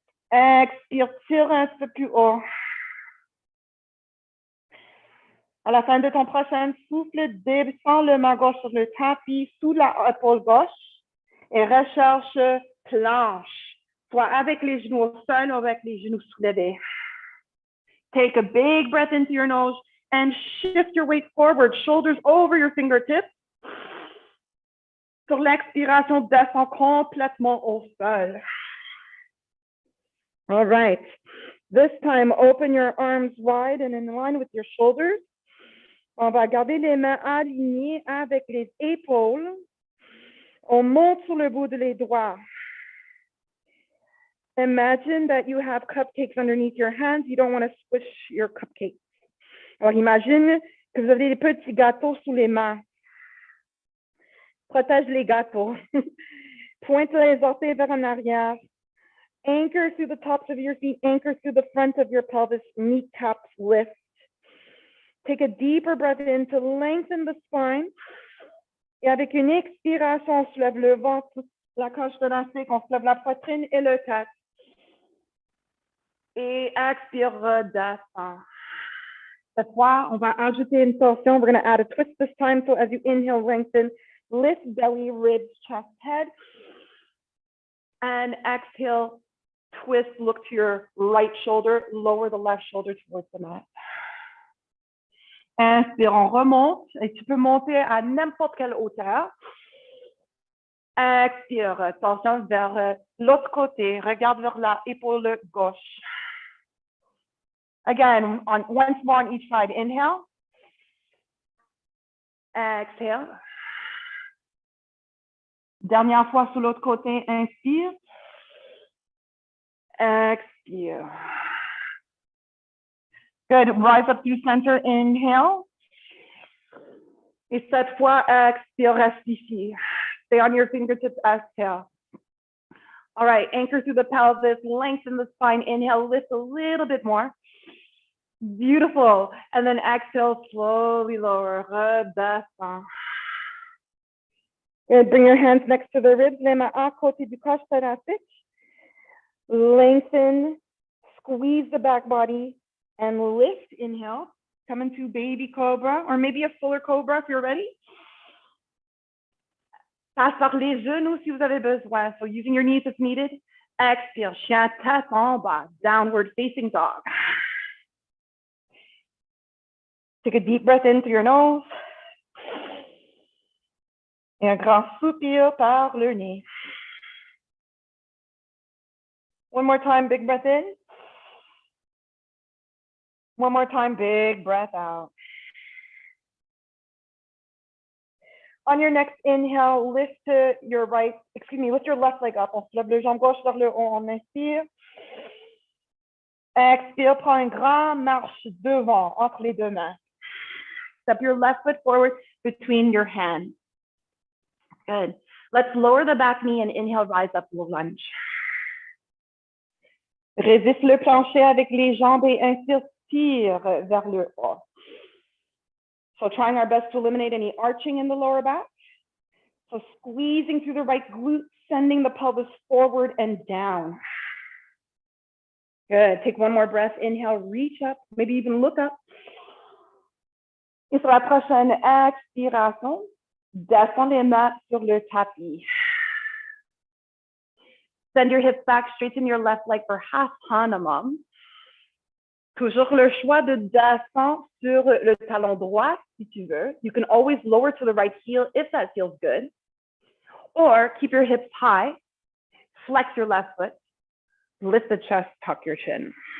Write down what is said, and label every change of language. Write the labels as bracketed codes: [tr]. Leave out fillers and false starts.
[fr] Expire, tire un peu plus haut. À la fin de ton prochain souffle, descends le main gauche sur le tapis sous la épaule gauche et recherche planche, soit avec les genoux au sol ou avec les genoux soulevés. [en] Take a big breath into your nose and shift your weight forward, shoulders over your fingertips. [fr] Sur l'expiration, descends complètement au sol. [en] All right. This time, open your arms wide and in line with your shoulders. [fr] On va garder les mains alignées avec les épaules. On monte sur le bout de les doigts. [en] Imagine that you have cupcakes underneath your hands. You don't want to squish your cupcakes. [fr] Alors, imagine que vous avez des petits gâteaux sous les mains. Protège les gâteaux. Pointe les orteils vers en arrière. [en] Anchor through the tops of your feet. Anchor through the front of your pelvis. Kneecaps lift. Take a deeper breath in to lengthen the spine. [fr] Et avec une expiration, on soulève le ventre, la cage thoracique, on soulève la poitrine et le tête. Et expire, redescend. Cette fois, on va ajouter une torsion. [en] We're going to add a twist this time. So as you inhale, lengthen, lift belly, ribs, chest, head. And exhale, twist, look to your right shoulder, lower the left shoulder towards the mat. [fr] Inspire, on remonte et tu peux monter à n'importe quelle hauteur. Expire, torsion vers l'autre côté, regarde vers la épaule gauche. [en] Again, once more on each side. Inhale. Exhale. [fr] Dernière fois sur l'autre côté, inspire. Expire. [en] Good. Rise up through center. Inhale. [fr] Et cette fois, expire, reste ici. [en] Stay on your fingertips. Exhale. All right. Anchor through the pelvis. Lengthen the spine. Inhale. Lift a little bit more. Beautiful. And then exhale, slowly lower. [fr] Redescend. [en] Good. Bring your hands next to the ribs. [fr] Les mains à côté du corps thoracique. [en] Lengthen. Squeeze the back body. And lift, inhale, come into baby cobra, or maybe a fuller cobra if you're ready. [fr] Passe par les genoux si vous avez besoin. [en] So using your knees if needed. [fr] Expire, chien tête en bas, [en] downward facing dog. Take a deep breath in through your nose. [fr] Et un grand soupir par le nez. [en] One more time, big breath in. One more time, big breath out. On your next inhale, lift your lift your left leg up. [fr] On se lève le jambe gauche vers le haut, on inspire. Expire, prends une grande marche devant, entre les deux mains. [en] Step your left foot forward between your hands. Good. Let's lower the back knee and inhale, rise up, we'll lunge. [fr] Résiste le plancher avec les jambes et inspire. Vers le haut. [en] So trying our best to eliminate any arching in the lower back. So squeezing through the right glute, sending the pelvis forward and down. Good. Take one more breath. Inhale, reach up, maybe even look up. [fr] Et sur la prochaine expiration, descends les mains sur le tapis. [en] Send your hips back, straighten your left leg for half Hanuman. [fr] Toujours le choix de descendre sur le talon droit, si tu veux. [en] You can always lower to the right heel if that feels good. Or keep your hips high, flex your left foot, lift the chest, tuck your chin.